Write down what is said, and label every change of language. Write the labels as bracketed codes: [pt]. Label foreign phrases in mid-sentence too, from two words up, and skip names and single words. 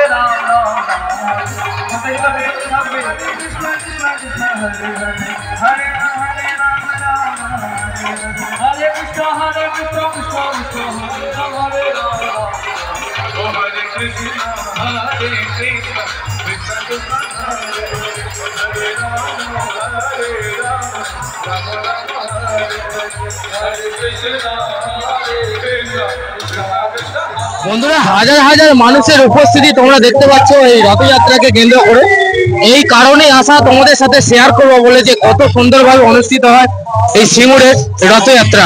[sa] Hare Krishna, Krishna Krishna, Hare Hare, Hare Rama, Hare Krishna, Hare Krishna, Krishna Krishna, Hare Rama, Hare Rama, Hare Krishna, Hare Krishna, Krishna Krishna, Hare [bn] বন্ধুরা, হাজার হাজার মানুষের উপস্থিতি তোমরা দেখতে পাচ্ছ এই রথযাত্রাকে কেন্দ্র করে। এই কারণে আসা তোমাদের সাথে শেয়ার করবো বলে যে কত সুন্দরভাবে অনুষ্ঠিত হয় এই সিঙ্গুরের রথযাত্রা।